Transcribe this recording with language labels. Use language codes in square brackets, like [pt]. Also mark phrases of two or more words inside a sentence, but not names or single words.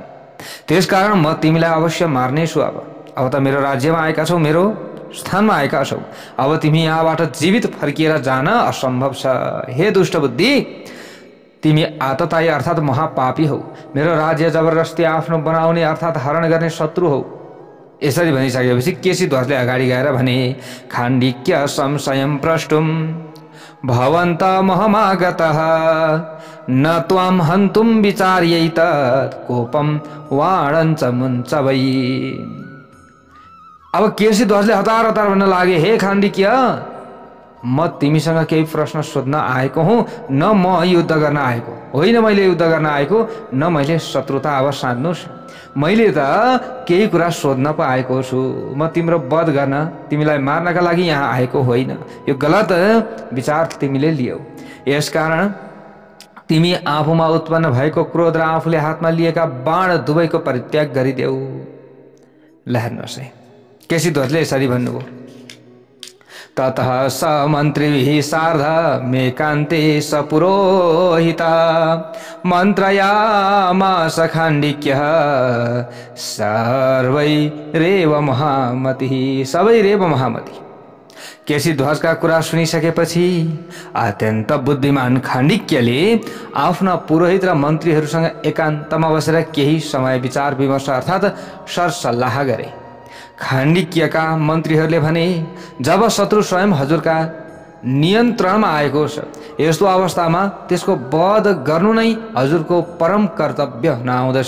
[ne] त्यसकारण म तिमीलाई अवश्य मार्नेछु। अब त मेरो राज्यमा आएका छौ, मेरो स्थानमा आएका छौ। अब तिमी यहाँबाट जीवित फर्किएर जान असम्भव छ। हे दुष्ट बुद्धि, तिमी आतताई अर्थात महापापी हौ। मेरो राज्य जबरजस्ती आफ्नो बनाउने अर्थात हरण गर्ने शत्रु हौ। यसरी भनिसकेपछि केसी ध्वजले अगाडि गएर भने, [sa] खाण्डिक्य संशयं प्रष्टुम भवन्त महमागतः न त्वाम हन्तुम विचार्यैत कोपम वाणञ्च मुञ्च वै। [ne] अब केसी ध्वजले हतार हतार भन्न लागे, हे खाण्डिक्य, म तिमीसँग केही प्रश्न सोध्न आएको हुँ, न म युद्ध गर्न आएको होइन। मैले युद्ध गर्न आएको न मैले शत्रुता अब साध्नुस्। मैले त केही कुरा सोध्न पो आएको छु। म तिम्रो वध गर्न, तिमीलाई मार्नका लागि यहाँ आएको होइन। यो गलत विचार तिमीले लियौ। यसकारण तिमी आफूमा उत्पन्न भएको क्रोध र आफूले हातमा लिएका बाण दुवैको परित्याग गरिदेऊ। ल हेर्नुहोस् है, केसी ध्वजले यसरी भन्नुभयो, [sa] ततः स मन्त्रिभिः सार्ध मेकान्ते स पुरोहिता मन्त्रयामास खाण्डिक्यः सर्वैरेव महामतिः। सबैरेव महामति। [ne] केसी ध्वजका कुरा सुनिसकेपछि अत्यन्त बुद्धिमान खाण्डिक्यले आफ्ना पुरोहित र मन्त्रीहरूसँग एकान्तमा बसेर केही समय विचार विमर्श अर्थात सरसल्लाह गरे। खाण्डिक्यका मन्त्रीहरूले भने, जब शत्रु स्वयं हजुरका नियन्त्रणमा आएको छ, यस्तो अवस्थामा त्यसको वध गर्नु नै हजुरको परम कर्तव्य हुन आउँदछ।